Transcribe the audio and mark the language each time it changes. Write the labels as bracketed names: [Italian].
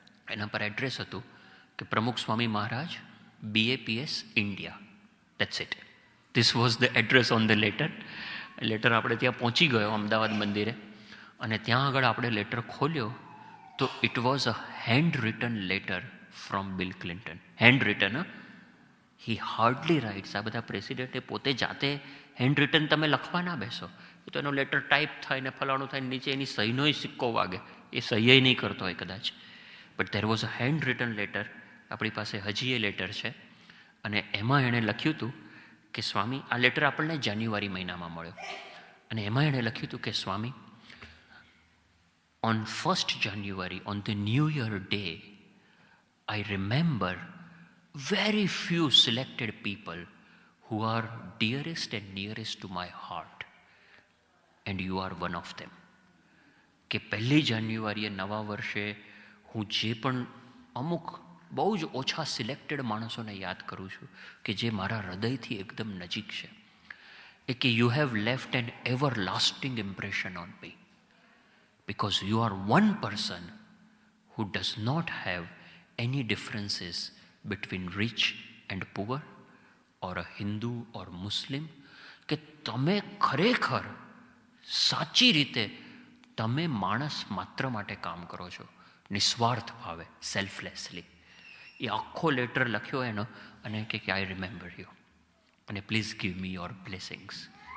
[Gujarati] એના પર એડ્રેસ હતું કે પ્રમુખ Swami Maharaj, BAPS India. [English] That's it. This was the address on the letter. [Gujarati] Letter આપણે ત્યાં પહોંચી ગયો અમદાવાદ મંદિરે. અને ત્યાં આગળ આપણે લેટર ખોલ્યો તો [English] it was a handwritten [Gujarati] letter from bill Clinton. Hand return. [English] He hardly writes. [Gujarati] આ બધા પ્રેસિડેન્ટે પોતે જાતે હેન્ડ રિટન તમે લખવા ના બેસો. તો એનો લેટર ટાઈપ થાય ને ફલાણું થાય, નીચે એની સહીનોય સિક્કો વાગે, એ સહી નહીં કરતો હોય કદાચ. [English] But there was a handwritten letter. [Gujarati] આપણી પાસે હજી એ લેટર છે. અને એમાં એણે લખ્યું હતું કે સ્વામી, આ લેટર આપણને જાન્યુઆરી મહિનામાં મળ્યો. અને એમાં એણે લખ્યું હતું કે સ્વામી, [English] on 1st January, on the New Year day, I remember very few selected people who are dearest and nearest to my heart. And you are one of them. [Gujarati] કે 1 જાન્યુઆરીએ નવા વર્ષે હું જે પણ અમુક બહુ જ ઓછા સિલેક્ટેડ માણસોને યાદ કરું છું કે જે મારા હૃદયથી એકદમ નજીક છે. [English] કે you have left an everlasting impression on me. because you are one person who does not have any differences between rich and poor or a Hindu or Muslim. [Gujarati] કે તમે ખરેખર સાચી રીતે તમે માણસ માત્ર માટે કામ કરો છો, નિસ્વાર્થ ભાવે, સેલ્ફલેસલી. એ આખો લેટર લખ્યો એનો અને કે [English] I remember you [Gujarati] અને [English] Please give me your blessings.